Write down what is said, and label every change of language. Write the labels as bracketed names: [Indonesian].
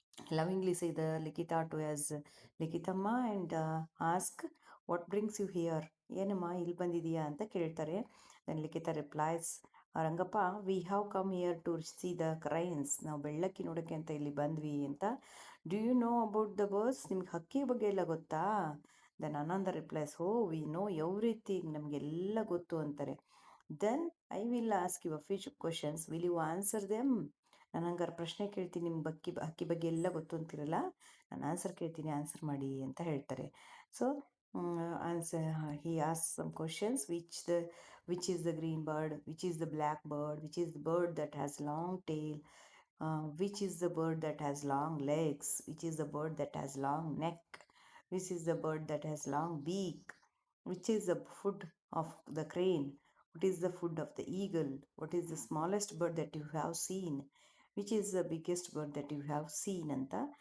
[English] Lovingly say the Likita to as Likitama and ask, what brings you here? [Kannada] ಏನಮ್ಮ ಇಲ್ಲಿ ಬಂದಿದೀಯಾ ಅಂತ ಕೇಳ್ತಾರೆ. [English] Then Likhita replies, Rangappa, we have come here to see the cranes. [Kannada] ನಾವು ಬೆಳ್ಳಕ್ಕಿ ನೋಡೋಕ್ಕೆ ಅಂತ ಇಲ್ಲಿ ಬಂದ್ವಿ ಅಂತ. [English] Do you know about the birds? [Kannada] ನಿಮ್ಗೆ ಹಕ್ಕಿ ಬಗ್ಗೆ ಎಲ್ಲ ಗೊತ್ತಾ? [English] then Ananda replies, oh we know everything, [Kannada] ನಮಗೆಲ್ಲ ಗೊತ್ತು ಅಂತಾರೆ. [English] Then I will ask you few questions, will you answer them? [Kannada] ನಾನು ಹಂಗಾರೆ ಪ್ರಶ್ನೆ ಕೇಳ್ತೀನಿ, ನಿಮ್ಮ ಹಕ್ಕಿ ಬಗ್ಗೆ ಎಲ್ಲ ಗೊತ್ತು ಅಂತಿರಲ್ಲ, ನಾನು ಆನ್ಸರ್ ಕೇಳ್ತೀನಿ, ಆನ್ಸರ್ ಮಾಡಿ ಅಂತ ಹೇಳ್ತಾರೆ. [English] So answer he as some questions, which is the green bird, which is the black bird, which is the bird that has long tail, which is the bird that has long legs, which is the bird that has long neck, which is the bird that has long beak, which is the food of the crane, what is the food of the eagle, what is the smallest bird that you have seen, which is the biggest bird that you have seen ಅಂತ.